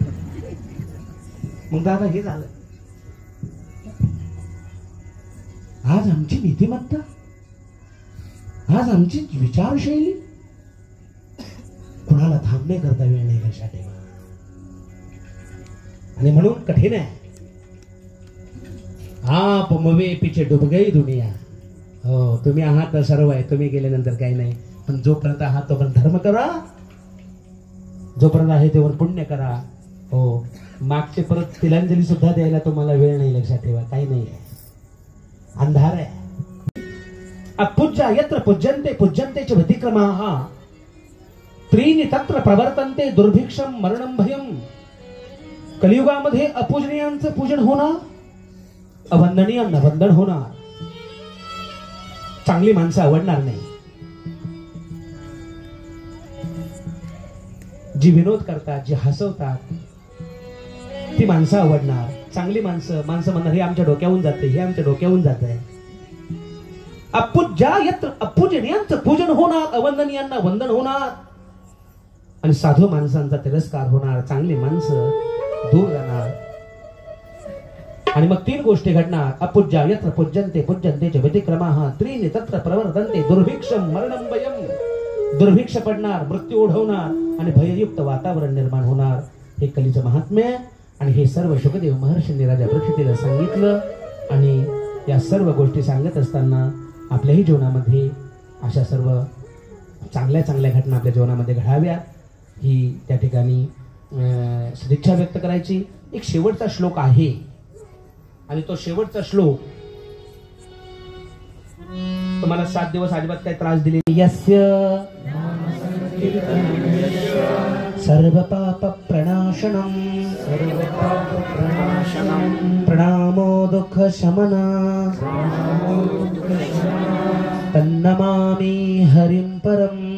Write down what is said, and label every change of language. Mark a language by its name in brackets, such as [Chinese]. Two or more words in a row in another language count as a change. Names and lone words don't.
[Marathi] मग दादा हे झालं. आज आमची नीतिमत्ता, आज आमची विचारशैली, कुणाला थांबणे करता वेळ नाही, लक्षात ठेवा. आणि म्हणून कठीण आहे. [Hindi] आप मवे पिछे डूब गई दुनिया. [Marathi] हो, तुम्ही आहात सर्व आहे, तुम्ही गेल्यानंतर काही नाही. पण जोपर्यंत आहात तोपर्यंत धर्म करा, जोपर्यंत आहे तेव्हा पुण्य करा. हो, मागचे परत तिलांजली सुद्धा द्यायला तुम्हाला वेळ नाही, लक्षात ठेवा. काही नाही आहे, अंधार आहे. [Sanskrit] अपूज्या यत्र पूज्यन्ते पूज्यन्ते च व्यतिक्रमाः, त्रीणि तत्र प्रवर्तन्ते दुर्भिक्षम मरणं भयम्. [Marathi] कलियुगामध्ये अपूजनीयांचं पूजन होणार, अवंदनीयांना वंदन होणार. चांगली माणसं आवडणार नाही. जी विनोद करतात, जी हसवतात, ती माणसं आवडणार. चांगली माणसं म्हणणार, हे आमच्या डोक्यावरून जाते, हे आमच्या डोक्यावरून जात आहे. [Sanskrit] अपूज्या यत्र [Marathi] अपूजनीयांचं पूजन होणार, अवंदनीयांना वंदन होणार. आणि साधू माणसांचा तिरस्कार होणार, चांगली माणसं दूर जाणार. आणि मग 3 गोष्टी घडणार. [Sanskrit] अपूज्या यत्र पूज्यन्ते पूज्यन्ते च व्यतिक्रमाः, त्रीणि तत्र प्रवर्तन्ते दुर्भिक्षम मरणं भयम्. [Marathi] दुर्भिक्ष पडणार, मृत्यू ओढवणार आणि भययुक्त वातावरण निर्माण होणार. हे कलीचं महात्म्य. आणि हे सर्व शुकदेव महर्षींनी राजा परीक्षितीला सांगितलं. आणि या सर्व गोष्टी सांगत असताना आपल्याही जीवनामध्ये अशा सर्व चांगल्या घटना आपल्या जीवनामध्ये घडाव्या, ही त्या ठिकाणी सदिच्छा व्यक्त करायची. एक शेवटचा श्लोक आहे, आणि तो शेवटचा श्लोक तुम्हाला 7 दिवस अजिबात काही त्रास दिले. [Sanskrit] यस्य सर्व पाप प्रणाशनम प्रणामो दुःख शमन तन्नमामि हरिं परम